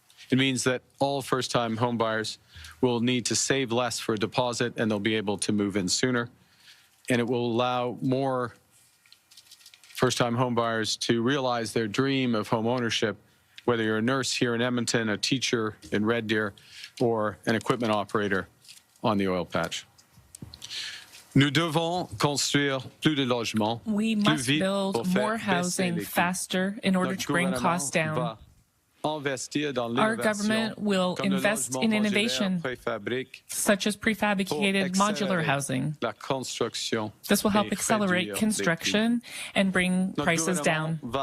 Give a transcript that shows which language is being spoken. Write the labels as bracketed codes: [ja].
[en] It means that all first-time home buyers will need to save less for a deposit, and they'll be able to move in sooner. And it will allow more first-time home buyers to realize their dream of home ownership, whether you're a nurse here in Edmonton, a teacher in Red Deer, or an equipment operator on the oil patch. [fr] Nous devons construire plus de logements. [en] We must build more housing faster in order to bring costs down. Our government will invest in innovation, such as prefabricated modular housing. This will help accelerate construction and bring prices down.